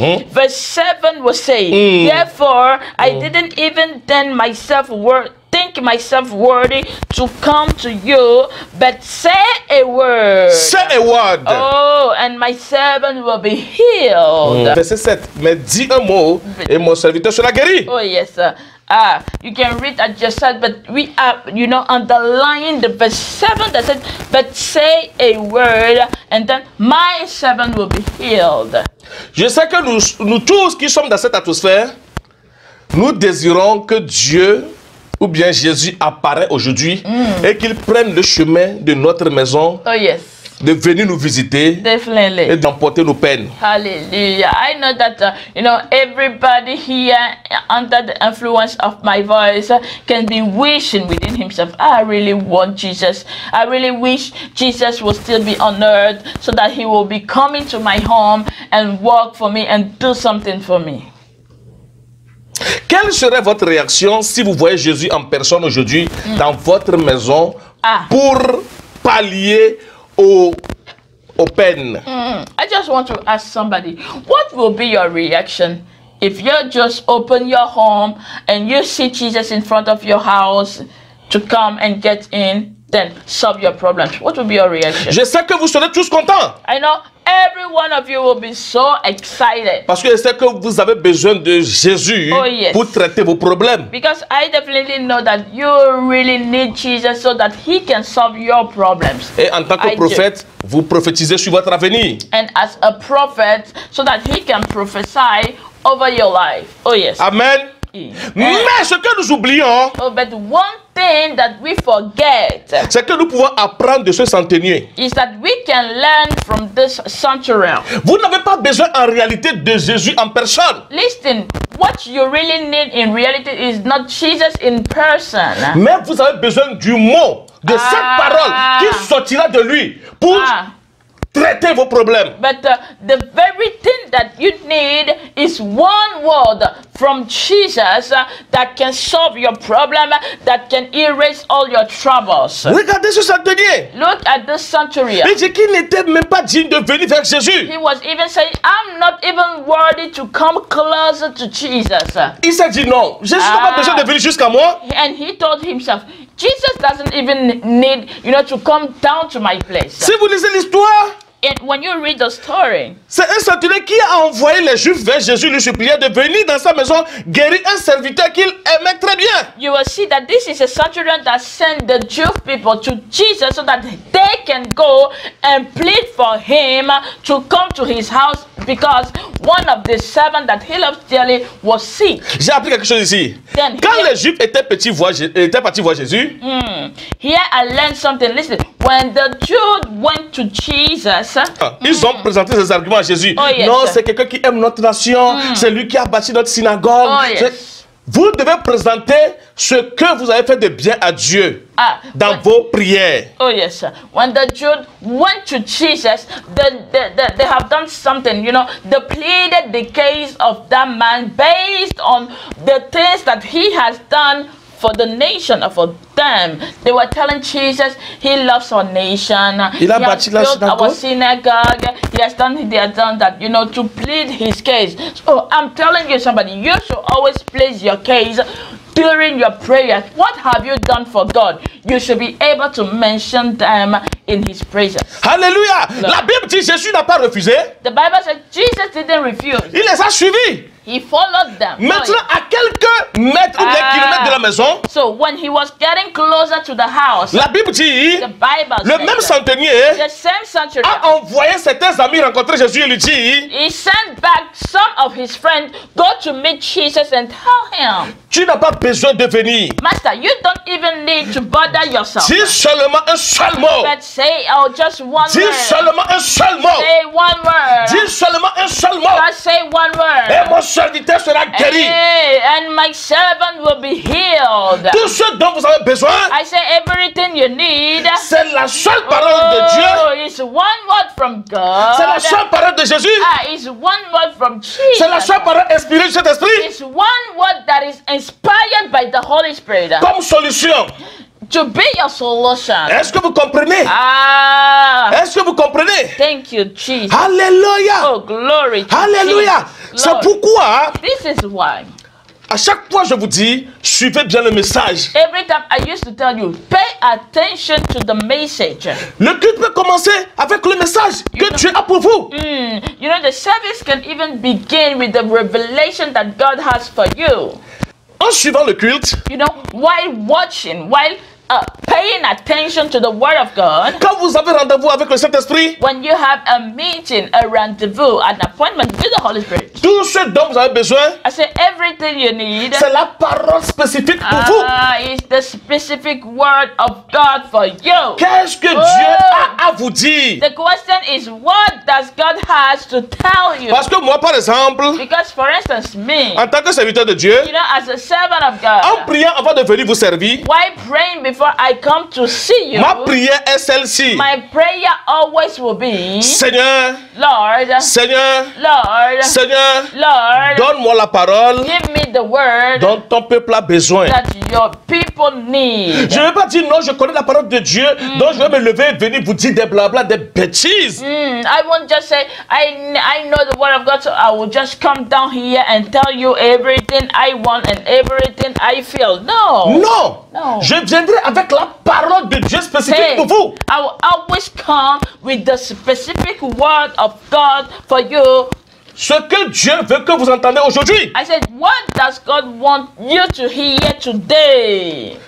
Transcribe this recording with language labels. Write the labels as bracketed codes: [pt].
[en] Verse 7 will say, therefore I didn't even then think myself worthy to come to you, but say a word. Say a word. Oh, and my servant will be healed. [fr] Verset 7. Mais dis un mot et mon serviteur sera guéri. [en] Oh yes. You can read at just said, but we are, underlying the verse 7 that said, but say a word, and then my servant will be healed. [fr] Je sais que nous tous qui sommes dans cette atmosphère, nous désirons que Dieu ou bien Jésus apparaît aujourd'hui et qu'il prenne le chemin de notre maison, de venir nous visiter et d'emporter nos peines. Hallelujah. [en] I know that, everybody here under the influence of my voice can be wishing within himself, I really want Jesus. I really wish Jesus will still be on earth so that he will be coming to my home and work for me and do something for me. [fr] Quelle serait votre réaction si vous voyez Jésus en personne aujourd'hui dans votre maison pour pallier aux peines? [en] I just want to ask somebody, what will be your reaction if you just open your home and you see Jesus in front of your house to come and get in, then solve your problems? What will be your reaction? [fr] Je sais que vous serez tous contents. [en] I know every one of you will be so excited. [fr] Parce que je sais que vous avez besoin de Jésus pour traiter vos problèmes. [en] Because I definitely know that you really need Jesus so that he can solve your problems. [fr] Et en tant que prophète, vous prophétisez sur votre avenir. [en] And as a prophet, so that he can prophesy over your life. Oh yes. Amen. [fr] Mais ce que nous oublions, [en] but one thing that we forget, [fr] c'est que nous pouvons apprendre de ce centenier. [en] Is that we can learn from this centurion. [fr] Vous n'avez pas besoin en réalité de Jésus en personne. [en] Listen, what you really need in reality is not Jesus in person. [fr] Mais vous avez besoin du mot, de cette parole qui sortira de lui pour traiter vos problèmes. [en] But the very thing that you need is one word from Jesus that can solve your problem, that can erase all your troubles. [fr] Regardez ce centenier. [en] Look at this centurion. [fr] Il dit qu'il n'était même pas digne de venir vers Jésus. [en] He was even saying, I'm not even worthy to come closer to Jesus. [fr] Il s'est dit non, Jésus n'a pas besoin de venir jusqu'à moi. [en] And he told himself, Jesus doesn't even need, to come down to my place. [fr] Si vous lisez l'histoire, [en] and when you read the story, [fr] c'est un centurion qui a envoyé les Juifs vers Jésus, lui suppliant de venir dans sa maison guérir un serviteur qu'il aimait très bien. [en] You will see that this is a centurion that sent the Jewish people to Jesus so that they can go and plead for him to come to his house because one of the servants that he loves dearly was sick. [fr] J'ai appris quelque chose ici. Quand les Juifs étaient partis voir Jésus, [en] here I learned something. Listen, when the Jews went to Jesus, [fr] ils ont présenté ces arguments à Jésus. Non, c'est quelqu'un qui aime notre nation, c'est lui qui a bâti notre synagogue. Vous devez présenter ce que vous avez fait de bien à Dieu dans vos prières. [en] Oh yes, when the Jews went to Jesus, they have done something, they pleaded the case of that man based on the things that he has done for the nation, for them. They were telling Jesus, he loves our nation. He has built our synagogue. They have done that, to plead his case. So I'm telling you, somebody, you should always plead your case during your prayers. What have you done for God? You should be able to mention them in his presence. Alléluia. [fr] La Bible dit Jésus n'a pas refusé. [en] The Bible says Jesus didn't refuse. [fr] Il les a suivis. [en] He followed them. [fr] Maintenant, à quelques mètres ou des kilomètres de la maison, [en] So when he was getting closer to the house, [fr] la Bible dit, [en] the Bible [fr] le même [en] says [fr] centenier [en] the same centurion, [fr] a envoyé certains amis rencontrer Jésus et lui dit, [en] he sent back some of his friends, go to meet Jesus and tell him, [fr] tu n'as pas besoin de venir. [en] Master, you don't even need to bother yourself. [fr] Dis seulement un seul mot. [en] But say, just one [fr] Dis [en] word. [fr] seulement un seul mot. [en] Say one word. [fr] Dis seulement un seul mot. [en] Just say one word. [fr] Et mon serviteur sera guéri. [en] Hey, and my servant will be healed. [fr] Tout ce dont vous avez besoin, [en] I say everything you need. [fr] c'est la seule parole de Dieu. [en] It's one word from God. [fr] C'est la seule parole de Jésus. [en] It's one word from Jesus. [fr] C'est la seule parole inspirée du Saint-Esprit [en] It's one word that is inspired by the Holy Spirit [fr] comme solution. [en] to be your solution. [fr] Est-ce que vous comprenez? Est-ce que vous comprenez? [en] Thank you, Jesus. Alléluia. Oh, glory to Alléluia. Jesus. [fr] C'est [en] Glory. [fr] pourquoi, [en] This is why. [fr] à chaque fois, je vous dis, suivez bien le message. [en] Every time I used to tell you, pay attention to the message. [fr] Le culte peut commencer avec le message que Dieu a pour vous. [en] You know, the service can even begin with the revelation that God has for you. [fr] En suivant le culte, [en] You know, while watching, while paying attention to the Word of God, [fr] quand vous avez rendez-vous avec le Saint-Esprit, [en] when you have a meeting, a rendezvous, an appointment with the Holy Spirit, [fr] tout ce dont vous avez besoin, [en] I say everything you need [fr] c'est la parole spécifique pour vous. [en] is the specific Word of God for you. [fr] Qu'est-ce que Dieu a à vous dire? [en] The question is, what does God has to tell you? [fr] Parce que moi, par exemple, [en] Because, for instance, me, [fr] en tant que serviteur de Dieu, [en] you know, as a servant of [fr] en [en] God, [fr] priant avant de venir vous servir, [en] while praying before I come to see you, [fr] ma prière est celle-ci. [en] my prayer always will be, [fr] Seigneur, [en] Lord, [fr] Seigneur, [en] Lord, [fr] Seigneur, [en] Lord, [fr] donne-moi la parole [en] give me the word [fr] dont ton peuple a besoin. [en] that your people need. [fr] Je ne vais pas dire non, je connais la parole de Dieu, donc je vais me lever et venir vous dire des blabla, des bêtises. [en] I won't just say, I know the word of God, so I will just come down here and tell you everything I want and everything I feel. No. [fr] Non, [en] No. [fr] je viendrai avec la parole de Dieu spécifique [en] Hey, [fr] pour vous. [en] I will always come with the specific word of God for you. [fr] Ce que Dieu veut que vous entendez aujourd'hui. [en] I said, what does God want you to hear today?